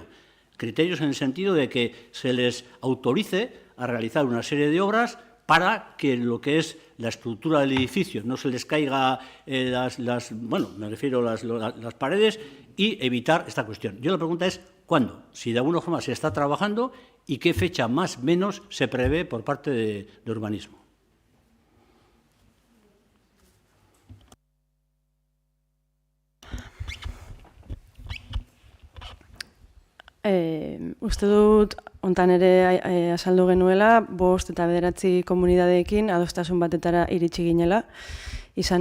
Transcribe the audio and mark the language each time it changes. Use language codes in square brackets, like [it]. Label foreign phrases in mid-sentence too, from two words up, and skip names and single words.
[es] Criterios en el sentido de que se les autorice a realizar una serie de obras para que lo que es la estructura del edificio no se les caiga las paredes y evitar esta cuestión. Yo la pregunta es, ¿cuándo? Si de alguna forma se está trabajando y qué fecha más o menos se prevé por parte de urbanismo. [eu] Uste dut, hontan ere azaldu genuela, 5 eta 9 komunidadeekin adostasun batetara iritsi ginela, izan